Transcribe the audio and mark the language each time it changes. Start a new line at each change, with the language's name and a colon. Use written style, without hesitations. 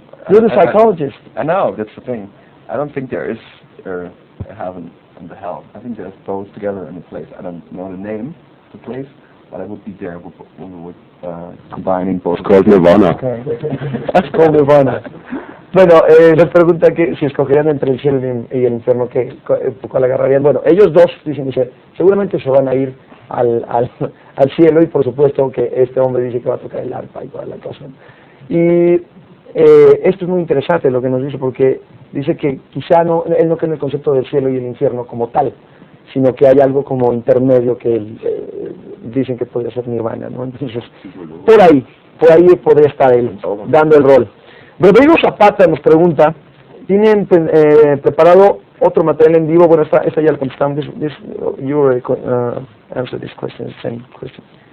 English: You're the psychologist. I know, that's the thing. I don't think there is a heaven and the hell. I think they're both together in a place. I don't know the name of the place, but I would be there when we would combining both. It's called Nirvana. Okay. It's called Nirvana.
Spanish: Bueno, les pregunta que si escogerían entre el cielo y el infierno, ¿cuál agarrarían? Bueno, ellos dos dicen que seguramente se van a ir al cielo, y por supuesto que este hombre dice que va a tocar el arpa y toda la cosa. Y esto es muy interesante lo que nos dice, porque dice que quizá no, él no cree en el concepto del cielo y el infierno como tal, sino que hay algo como intermedio que dicen que podría ser nirvana, ¿no? Entonces, por ahí podría estar él dando el rol. Rodrigo Zapata nos pregunta, ¿tienen preparado otro material en vivo? Bueno, esta ya la contestamos.
English: You answer this question, same question.